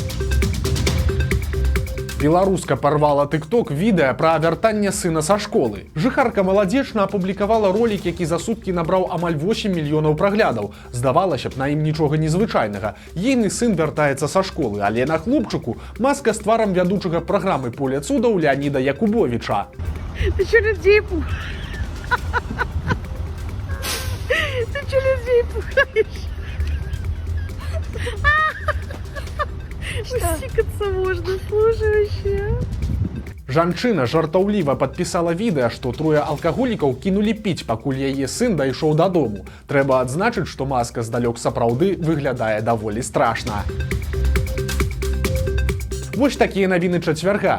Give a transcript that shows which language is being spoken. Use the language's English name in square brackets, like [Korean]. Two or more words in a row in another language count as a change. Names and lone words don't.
[Belarusian] Беларуска парвала тыкток відэа пра вяртанне сына са школы. Жыхарка маладзечна апублікавала ролік, які за суткі набраў амаль 8 мільёнаў праглядаў. Здавалася б, на ім нічога незвычайнага. Ейны сын вяртаецца са школы, але на хлопчыку маска з тварам вядучага праграмы «Поле цудаў» Леаніда Якубовіча. [Russian] Ты чё людей пугаешь? Ты чё людей пугаешь? Усикаться можно, слушай вообще. [Belarusian] Жанчына жартаўліва падпісала відэа, што 3 алкаголікаў кінулі піць, пакуль яе сын дайшоў дадому. Трэба адзначыць, што маска здалёк сапраўды выглядае даволі страшна. Вось такія навіны чацвярга.